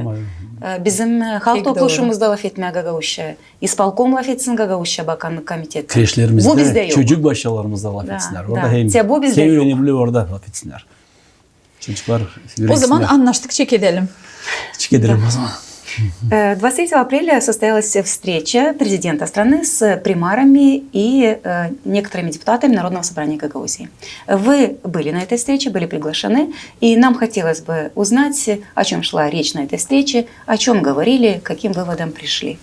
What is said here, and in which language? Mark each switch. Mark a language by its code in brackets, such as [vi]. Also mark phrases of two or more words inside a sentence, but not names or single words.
[gag] Bizim halk topluluğumuzda laf etmeye Gagauzca. İspalkom laf etsin Gagauzca Bakanlık Komiteti. Kreşlerimizde, çocuk başlarımızda laf etsinler. Orada hem önemli orada laf etsinler. Çocuklar O zaman anlaştık, çek edelim. Çek edelim o zaman. [ru] 23 апреля состоялась встреча президента страны с примарами и некоторыми депутатами Народного собрания Гагаузии. Вы были на этой встрече, были приглашены, и нам хотелось бы узнать, о чем шла речь на этой встрече, о чем говорили, к каким выводам пришли.